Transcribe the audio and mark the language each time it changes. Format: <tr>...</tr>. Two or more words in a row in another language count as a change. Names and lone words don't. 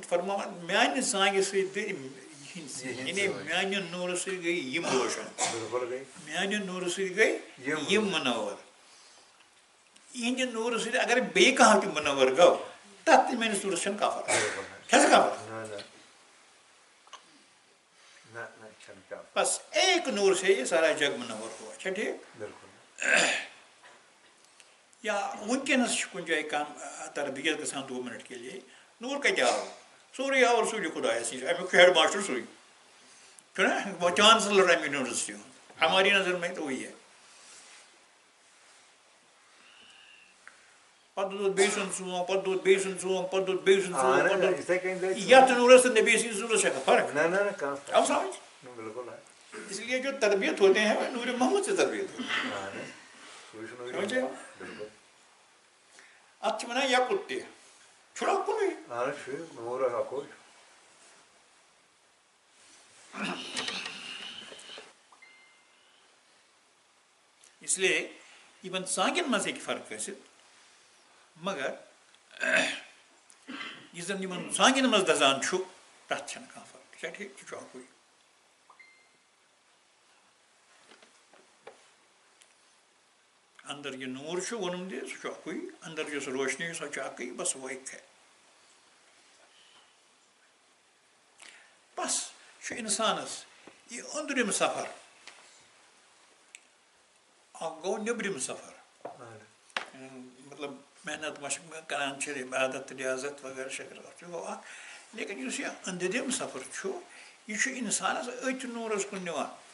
<ks>فرماوان میٛانہِ ژانٛگہِ سۭتۍ دٔدۍ یعنی میٛانہِ نوٗرٕ سۭتۍ گٔے یِم روشن میٛانہِ نوٗرٕ سۭتۍ گٔے یِم مُنور یِہِنٛدِ نوٗرٕ سۭتۍ اگر بیٚیہِ کانٛہہ تہِ مُنور گوٚو تتھ تہِ میٛٲنِس نوٗرس چھَنہٕ کانٛہہ فرق چھےٚ سا کانٛہہ فرق</ks> <ur>بس ایک نور سے یہ سارا جگ منور ہوا اچھا ٹھیک</ur> <ks>یا ونکیٚنس چھِ کُنہِ جایہِ کانٛہہ تربیت گژھان 2</ks> <ur>منٹ کے لیے</ur> <ks>نور کتہِ آو سورُے آو رسوٗلِ خۄدایَس نِش امیُک</ks> <en>head master</en> <ks>سُے چھُنہ چانسلر امہِ یونیورسٹی ہُنٛد</ks> <ur>ہماری نظر میں تو وہی ہے</ur> <ks>پتہٕ دوٚد بیٚیہِ سُنٛد ژونٛگ پتہٕ دوٚد بیٚیہِ سُنٛد ژونٛگ پتہٕ دوٚد بیٚیہِ سُنٛد ژونٛگ یتھ نوٗرس تہٕ نبی سٕنٛدِس نوٗرس چھےٚ فرق آو سمجھ</ks> <ur>اس لیے جو تربیت ہوتے ہیں وہ نور محمد سے تربیت ہوتی ہے</ur> <ks>اتھ چھِ وَنان یکُت تہِ چھُنہ کُنُے</ks> <ur>اس لیے</ur> <ks>یِمن ژانٛگٮ۪ن منٛز ہیٚکہِ فرق ٲسِتھ مگر یُس زن یِمن ژانٛگٮ۪ن منٛز دزان چھُ تتھ چھنہٕ کانٛہہ فرق چھا ٹھیٖک یہِ چھُ اکُے اندر یہِ نوٗر چھُ ووٚنُم تہِ سُہ چھُ اکُے اندر یۄس روشنی سۄ چھِ اکٕے</ks> <ur>بس وہ ایک ہے بس</ur> <ks>چھُ اِنسانس یہِ أنٛدرِم سفر اکھ گوٚو نیٚبرِم سفر مطلب محنت مشق کران چھِ عبادت ریاضت وغیرہ شغیرہ چھُ گوٚو اکھ لیکن یُس یہِ أنٛدرِم سفر چھُ یہِ چھُ اِنسانس أتھۍ نوٗرس کُن نِوان</ks>